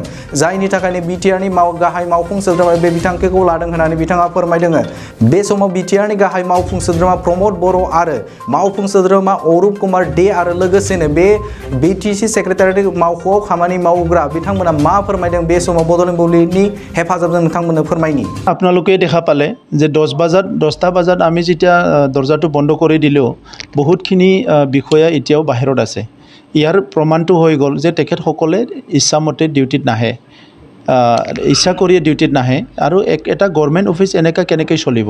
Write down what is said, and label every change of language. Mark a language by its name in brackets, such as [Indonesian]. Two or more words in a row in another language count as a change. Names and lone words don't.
[Bodo] जायनि थाखायनो बिटिआरनि गाहाय मावफुं सोद्रोमा बे बिथांखिखौ लादों होननानै बिथाङा फोरमायदों। बे समाव बिटिआरनि गाहाय मावफुं सोद्रोमा प्रमद बर' आरो मावफुं सोद्रोमा अरुप कुमार दे आरो लोगोसेनो बे [English] BTC secretary [Bodo] मावख'आव खामानि मावग्रा बिथांमोना मा फोरमायदों बे समाव बड'लेण्ड बुब्लिनि हेफाजाबजों नोंथांमोननो फोरमायनि। [Assamese] আপোনালোকে দেখা পালে যে 10টা বজাত আমি যেতিয়া দরজাটো বন্ধ কৰি দিলেও বহুতখিনি বিষয়া এতিয়াও বাহিৰত আছে। ইয়াৰ প্ৰমাণটো হৈ গ'ল যে তেখেতসকলে ইচ্ছামতে ডিউটিত নাহে, ইচ্ছা কৰিয়ে ডিউটিত নাহে আৰু এটা [English] government office [Assamese] এনেকৈ কেনেকৈ চলিব।